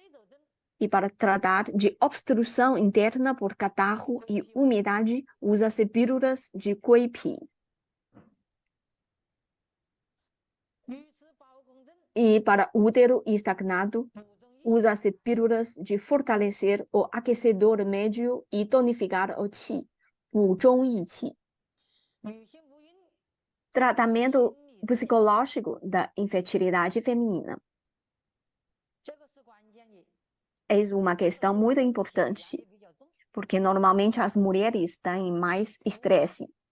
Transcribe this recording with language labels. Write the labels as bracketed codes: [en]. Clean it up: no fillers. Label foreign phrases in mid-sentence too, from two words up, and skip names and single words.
[pt] E para tratar de obstrução interna por catarro e umidade, usa-se pílulas de Guipi. E para útero estagnado, usa-se pílulas de fortalecer o aquecedor médio e tonificar o qi, 补中益气. Tratamento psicológico da infertilidade feminina. É uma questão muito importante, porque normalmente as mulheres têm mais estresse.